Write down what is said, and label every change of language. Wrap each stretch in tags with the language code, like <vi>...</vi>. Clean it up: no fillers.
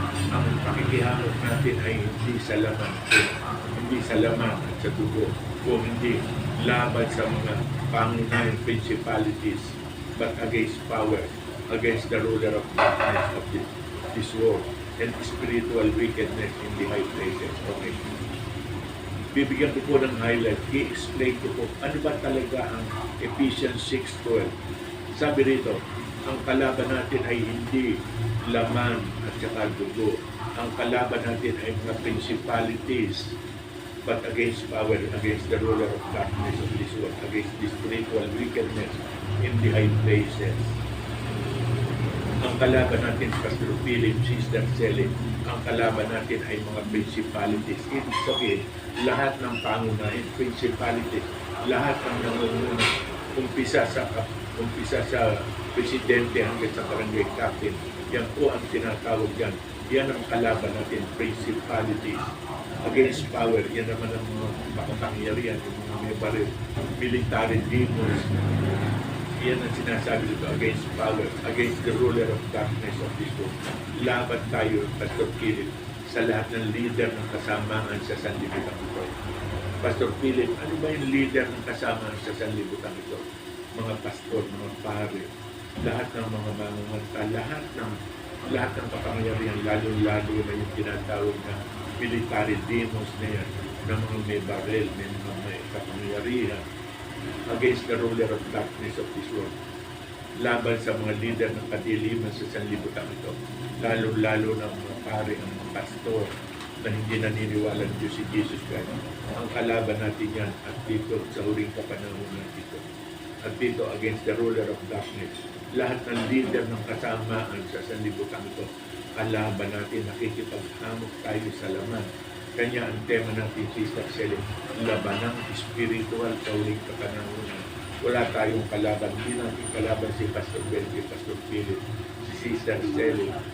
<tl>Ang pakikihamot natin ay hindi sa laman, hindi sa laman at sa dugo, kung hindi laban sa mga pangunahing</tl> <en>principalities, but against power, against the ruler of darkness of this world, and spiritual wickedness in the high places. Okay.</en> <tl>Bibigyan ko po ng highlight. I-explain ko po ano ba talaga ang Ephesians 6:12. Sabi rito, ang kalaban natin ay hindi laman at saka dugo. Ang kalaban natin ay mga</tl> <en>principalities, but against power, against the ruler of darkness of this world, against the spiritual wickedness in the high places.</en> <tl>Ang kalaban natin, Pastor Philip, Sister Sally, ang kalaban natin ay mga principalities. Ibig sabihin, lahat ng pangunahin, principalities, lahat ng nangunguna, umpisa sa presidente hanggang sa barangay captain, yan po ang tinatawag yan. Yan ang kalaban natin, principalities.</tl> <en>Against power,</en> <tl>yan naman ang mga makapangyarihan, yung mga may baril, military demons. Yan ang sinasabi dito,</tl> <en>against power, against the ruler of darkness of this world.</en> <tl>Laban tayo, Pastor Philip, sa lahat ng leader ng kasamaan sa sanlibutan ito. Pastor Philip, ano ba yung leader ng kasamaan sa sanlibutan ito? Mga pastor, mga pare, lahat ng mga mamamanta, lahat ng kapangyarihan, lalo-lalo na yung tinatawag na military demons na yan, na mga may baril, mga may kapangyarihan,</tl> <en>against the ruler of darkness of this world.</en> <tl>Laban sa mga leader ng kadiliman sa sanlibutan ito. Lalo-lalo na mga pare, ang mga pastor na hindi naniniwala ng Diyos si Jesus Christ. Ang kalaban natin yan at dito sa huling kapanahonan dito. At dito</tl> <en>against the ruler of darkness.</en> <tl>Lahat ng leader ng kasamaan sa sanlibutan ito. Kalaban natin, nakikipaghamok tayo sa laman. Kanya ang tema natin, Sister Sally, labanang spiritual sa huling kapanahonan. Wala tayong kalaban. Hindi natin kalaban si Pastor Ben, si Pastor Philip, si Sister Sally.</tl>